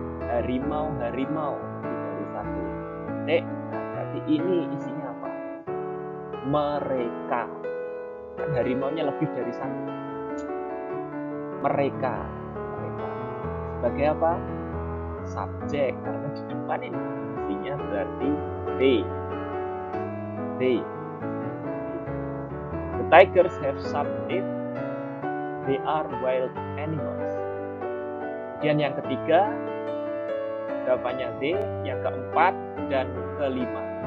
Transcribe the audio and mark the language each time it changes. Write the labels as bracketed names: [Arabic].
[Indonesian] Harimau lebih dari satu. Berarti ini isinya apa? Mereka. Kan harimaunya lebih dari satu. Mereka. Sebagai apa? Subjek, karena di depan ini isinya berarti they. [English] The tigers have sharp teeth. They are wild animals. [Indonesian] Kemudian yang ketiga, jawabannya they. Yang keempat dan kelima.